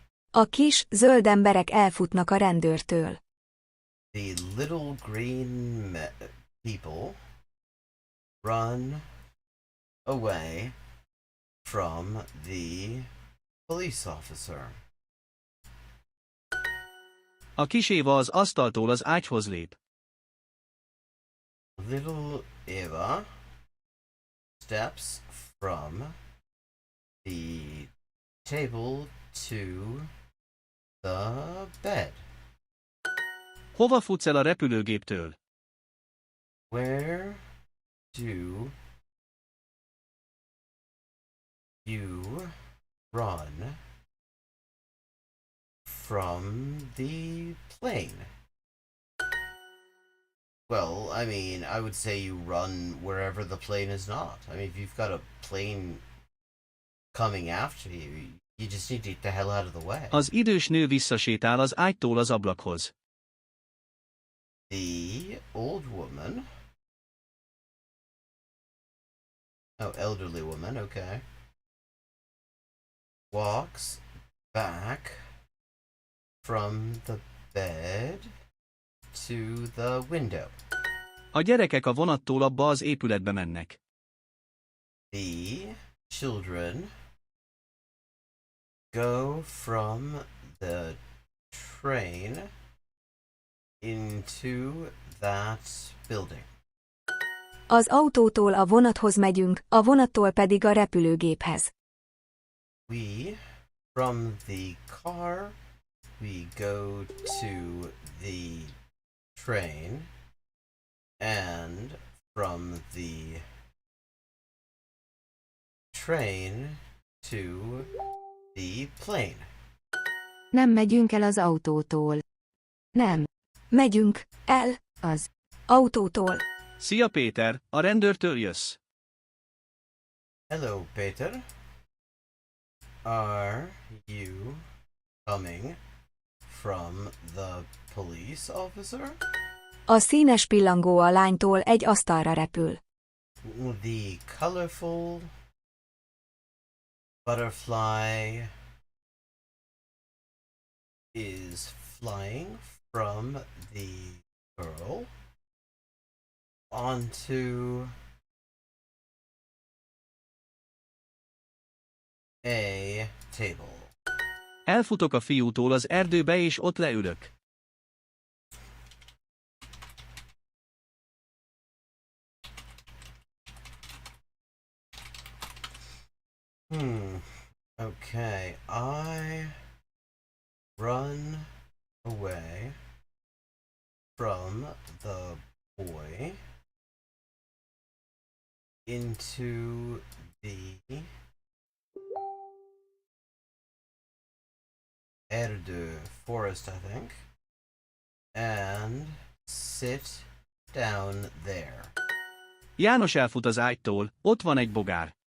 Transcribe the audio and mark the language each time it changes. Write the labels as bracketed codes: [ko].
[hu] A kis, zöld emberek elfutnak a rendőrtől. [en] The little green people run away from the police officer. [hu] A kis Éva az asztaltól az ágyhoz lép. [en] Little Eva steps from the table to the bed. [hu] Hova futsz el a repülőgéptől? [en] Where do you run from the plane? Well, I mean, I would say you run wherever the plane is not. I mean, if you've got a plane coming after you, you just need to get the hell out of the way. [hu] Az idős nő visszasétál az ágytól az ablakhoz. [en] The old woman, elderly woman, okay, walks back from the bed to the window. [hu] A gyerekek a vonattól abba az épületbe mennek. [en] The children go from the train into that building. [hu] Az autótól a vonathoz megyünk, a vonattól pedig a repülőgéphez. [en] We, from the car, we go to the train, and from the train to the plane. [hu] Nem megyünk el az autótól. Nem. Megyünk el az autótól. Szia Péter, a rendőrtől jössz. [en] Hello Peter. Are you coming from the police officer? [hu] A színes pillangó a lánytól egy asztalra repül. [en] The colorful butterfly is flying from the girl onto a table. [hu] Elfutok a fiútól az erdőbe és ott leülök. [en] Okay, I run away from the boy into the Erdő forest, I think, and sit down there. [hu] János elfut az ágytól, ott van egy bogár.